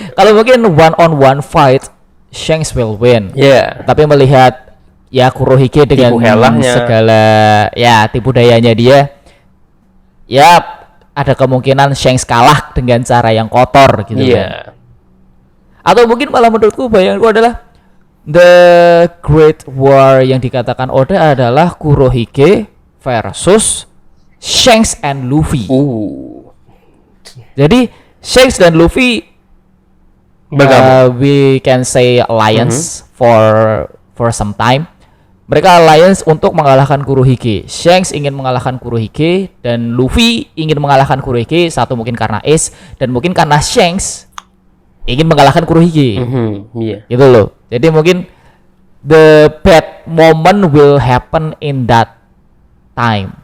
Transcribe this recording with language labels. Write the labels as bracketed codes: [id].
[id] Kalau mungkin [en] one on one fight, Shanks will win. [id] Tapi melihat ya Kurohige dengan segala ya tipu dayanya dia, ya ada kemungkinan Shanks kalah dengan cara yang kotor gitu kan. Atau mungkin malah menurutku bayanganku adalah the Great War yang dikatakan Oda adalah Kurohige versus Shanks and Luffy. Jadi Shanks dan Luffy [en] we can say alliance for some time. [id] Mereka alliance untuk mengalahkan Kurohige. Shanks ingin mengalahkan Kurohige dan Luffy ingin mengalahkan Kurohige, satu mungkin karena Ace dan mungkin karena Shanks ingin mengalahkan Kurohige. Gitu loh. Jadi mungkin [en] the bad moment will happen in that time.